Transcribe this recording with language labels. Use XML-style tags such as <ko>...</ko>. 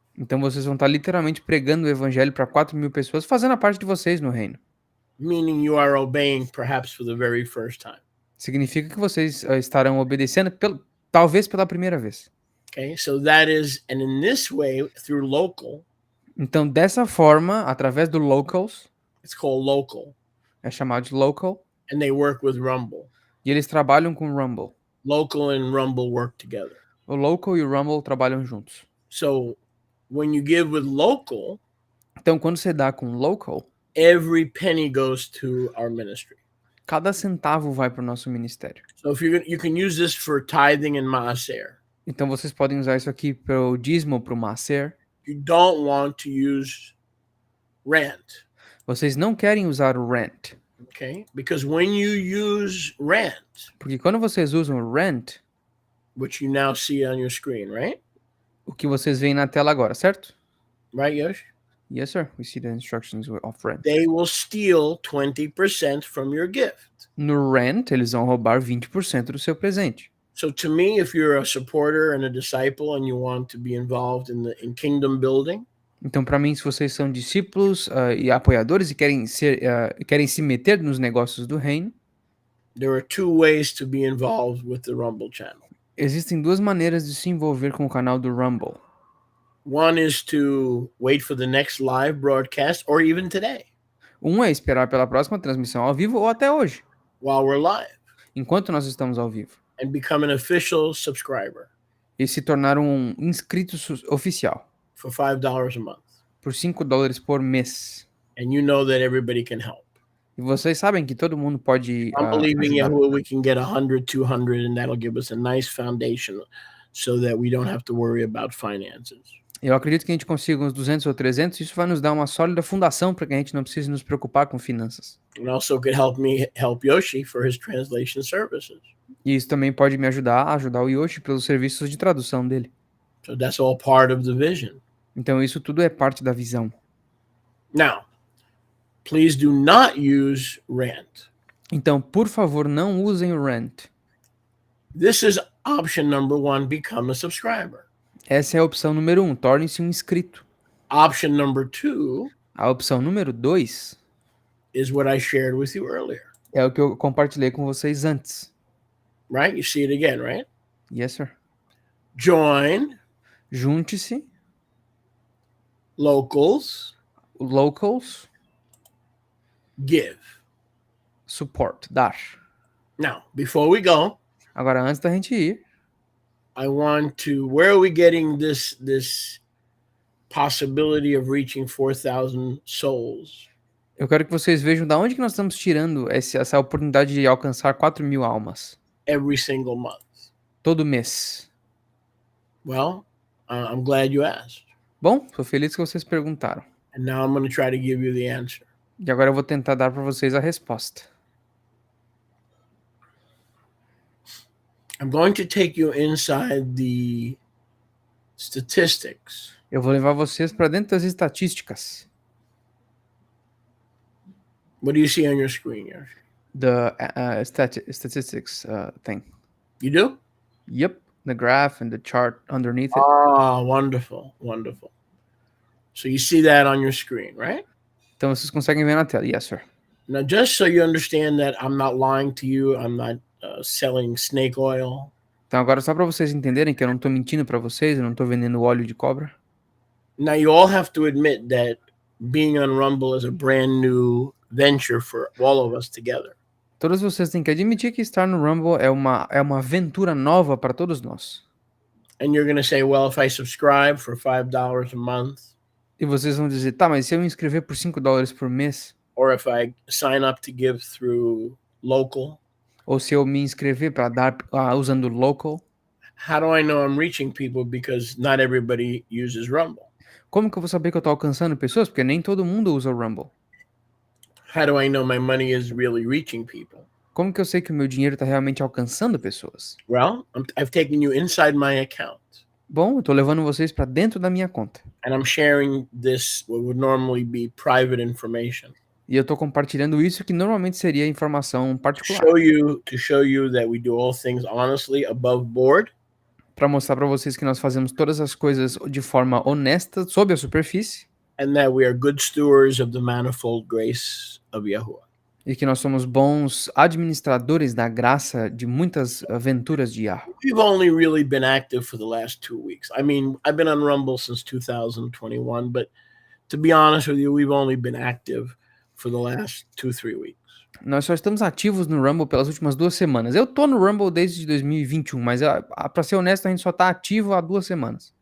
<pt>Então vocês vão estar literalmente pregando o evangelho para 4.000 pessoas, fazendo a parte de vocês no reino.</pt> <en>Meaning you are obeying perhaps for the very first time.</en> <pt>Significa que vocês estarão obedecendo talvez pela primeira vez.</pt> <en>Okay, so that is, and in this way, through local,</en> <pt>Então, dessa forma, através do locals,</pt> <en>it's called local,</en> <pt>é chamado de local,</pt> <en>and they work with Rumble.</en> <pt>e eles trabalham com o Rumble.</pt> <en>Local and Rumble work together.</en> <pt>O local e o Rumble trabalham juntos.</pt> <en>So when you give with local,</en> <pt>Então, quando você dá com local,</pt> <en>every penny goes to our ministry.</en> <pt>cada centavo vai para o nosso ministério.</pt> <en>So if you can use this for tithing and maaser.</en> <pt>Então, vocês podem usar isso aqui para o dízimo, para o maaser.</pt> <en>You don't want to use rent,</en> <pt>Vocês não querem usar o rent.</pt> <en>okay? Because when you use rent,</en> <pt>Porque quando vocês usam o rent,</pt> <en>which you now see on your screen, right?</en> <pt>o que vocês veem na tela agora, certo?</pt> <en>Right, Yosh? Yes, sir. We see the instructions of rent. They will steal 20% from your gift.</en> <pt>No rent, eles vão roubar 20% do seu presente.</pt> <en>So to me, if you're a supporter and a disciple and you want to be involved in kingdom building,</en> <pt>Então, para mim, se vocês são discípulos e apoiadores e querem se meter nos negócios do reino,</pt> <en>there are two ways to be involved with the Rumble channel.</en> <pt>existem duas maneiras de se envolver com o canal do Rumble.</pt> <en>One is to wait for the next live broadcast or even today</en> <pt>Um é esperar pela próxima transmissão ao vivo ou até hoje,</pt> <en>while we're live</en> <pt>enquanto nós estamos ao vivo,</pt> <en>and become an official subscriber</en> <pt>e se tornar um inscrito oficial</pt> <en>for $5 a month.</en> <pt>por $5 por mês.</pt> <en>And you know that everybody can help.</en> <pt>E vocês sabem que todo mundo pode</pt> <en>I'm believing</en> <pt>ajudar.</pt> <en>Yahuwah we can get 100, 200, and that'll give us a nice foundation so that we don't have to worry about finances.</en> <pt>Eu acredito que a gente consiga uns 200 ou 300, isso vai nos dar uma sólida fundação para que a gente não precise nos preocupar com finanças.</pt> <en>And also could help me help Yoshi for his translation services.</en> <pt>E isso também pode me ajudar a ajudar o Yoshi pelos serviços de tradução dele.</pt> <en>So that's all part of the vision.</en> <pt>Então isso tudo é parte da visão.</pt> <en>Now, please do not use rent.</en> <pt>Então, por favor, não usem o rent.</pt> <en>This is option number 1, become a subscriber.</en> <pt>Essa é a opção número 1, torne-se um inscrito.</pt> <en>Option number 2</en> <pt>A opção número 2</pt> <en>is what I shared with you earlier.</en> <pt>é o que eu compartilhei com vocês antes.</pt> <en>Right? You see it again, right? Yes, sir. Join</en> <pt>Junte-se,</pt> <en>locals,</en> <pt>locals,</pt> <en>give. support,</en> <pt>dar.</pt> <en>Now, before we go,</en> <pt>Agora, antes da gente ir,</pt> <en>I want to, where are we getting this possibility of reaching 4,000 souls?</en> <pt>eu quero que vocês vejam da onde que nós estamos tirando essa oportunidade de alcançar 4.000 almas.</pt> <en>Every single month.</en> <pt>Todo mês.</pt> <en>Well, I'm glad you asked.</en> <pt>Bom, estou feliz que vocês perguntaram.</pt> <en>And now I'm going to try to give you the answer.</en> <pt>E agora eu vou tentar dar para vocês a resposta.</pt> <en>I'm going to take you inside the statistics.</en> <pt>Eu vou levar vocês para dentro das estatísticas.</pt> <en>What do you see on your screen here? The statistics thing. You do? Yep, the graph and the chart underneath it. Ah, wonderful, wonderful. So you see that on your screen, right?</en> <pt>Então vocês conseguem ver na tela.</pt> <en>Yes, sir. Now, just so you understand that I'm not lying to you, I'm not selling snake oil.</en> <pt>Então agora só para vocês entenderem que eu não tô mentindo para vocês, eu não tô vendendo óleo de cobra.</pt> <en>Now you all have to admit that being on Rumble is a brand new venture for all of us together.</en> <pt>Todos vocês têm que admitir que estar no Rumble é uma aventura nova para todos nós.</pt> <en>And you're going to say, well, if I subscribe for $5 a month,</en> <pt>E vocês vão dizer, tá, mas se eu me inscrever por $5 por mês,</pt> <en>or if I sign up to give through local,</en> <pt>ou se eu me inscrever para dar usando local,</pt> <en>how do I know I'm reaching people? Because not everybody uses Rumble.</en> <pt>como que eu vou saber que eu tô alcançando pessoas? Porque nem todo mundo usa o Rumble.</pt> <en>How do I know my money is really reaching people?</en> <pt>Como que eu sei que o meu dinheiro tá realmente alcançando pessoas?</pt> <en>Well, I've taken you inside my account.</en> <pt>Bom, eu tô levando vocês para dentro da minha conta.</pt> <en>And I'm sharing this, what would normally be private information.</en> <pt>E eu tô compartilhando isso que normalmente seria informação particular.</pt> <en>To show you that we do all things honestly, above board.</en> <pt>Para mostrar para vocês que nós fazemos todas as coisas de forma honesta, sob a superfície.</pt> <en>And that we are good stewards of the manifold grace of Yahuwah.</en> <pt>E que nós somos bons administradores da graça de muitas aventuras de Yah.</pt> <en>We've only really been active for the last 2 weeks. I mean, I've been on Rumble since 2021, but to be honest with you, we've only been active for the last 2-3 weeks.</en> <pt>Nós só estamos ativos no Rumble pelas últimas 2 semanas. Eu tô no Rumble desde 2021, mas para ser honesto, a gente só tá ativo há 2 semanas.</pt>